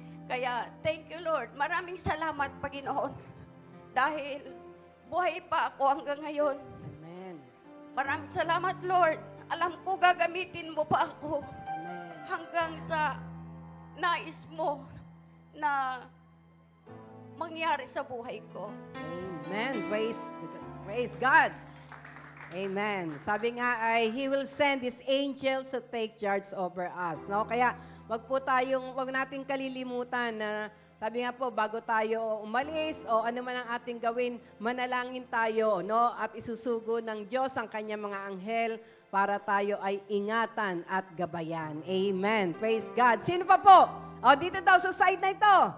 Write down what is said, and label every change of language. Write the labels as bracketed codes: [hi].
[tl] Kaya, thank you Lord. Maraming salamat, Panginoon. Dahil buhay pa ako hanggang ngayon. Amen. Maraming salamat, Lord. Alam ko gagamitin mo pa ako Amen. hanggang sa nais mo na mangyari sa buhay ko. [en] Amen. Praise God. Amen. [tl] Sabi nga ay, [en] He will send His angels to take charge over us. [tl] No? Kaya, wag nating kalilimutan na, sabi nga po, bago tayo umalis o ano man ang ating gawin, manalangin tayo, no? At isusugo ng Diyos ang kanyang mga anghel para tayo ay ingatan at gabayan. Amen. Praise God. Sino pa po? O, dito daw sa side na ito.